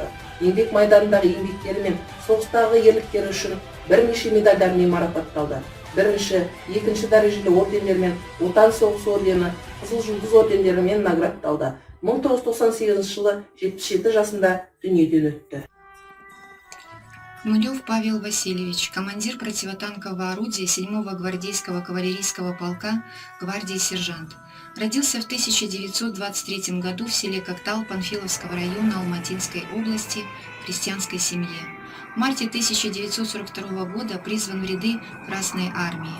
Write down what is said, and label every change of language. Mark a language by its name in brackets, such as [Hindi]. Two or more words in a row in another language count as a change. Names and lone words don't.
[Kazakh] Еңбек майданындағы еңбектері мен соғыстағы ерліктері үшін бірнеше медальдармен марапатталды. Бірінші, екінші дәрежелі ордендермен Отан соғысы ордені, Қызыл жұлдыз ордендерімен наградталды. 1998 жылы 77 жасында дүниеден өтті. [Russian] Хмылев Павел Васильевич, командир противотанкового орудия 7-го гвардейского кавалерийского полка, гвардии сержант. Родился в 1923 году в селе Коктал Панфиловского района Алматинской области в крестьянской семье. В марте 1942 года призван в ряды Красной армии.